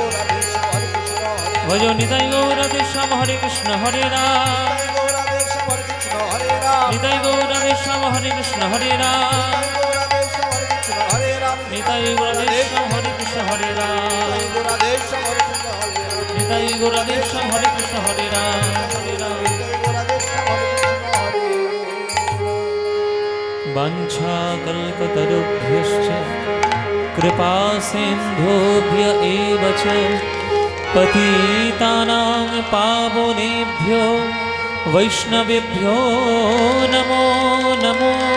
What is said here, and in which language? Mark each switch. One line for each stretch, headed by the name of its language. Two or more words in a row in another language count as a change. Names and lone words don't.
Bangla: ভজনিতাই গৌর রাধে শ্যাম হরে কৃষ্ণ হরে রাম নিতাই গৌর রাধে শ্যাম হরে কৃষ্ণ হরে রাম নিতাই গৌর রাধে শ্যাম হরে কৃষ্ণ হরে রাম নিতাই গৌর রাধে শ্যাম হরে কৃষ্ণ হরে রাম হরে রাম
Sanskrit: वाञ्छाकल्पतरुभ्यश्च कृपासिन्धुभ्य एव च पतितानां पावनेभ्यो वैष्णवेभ्यो नमो नमो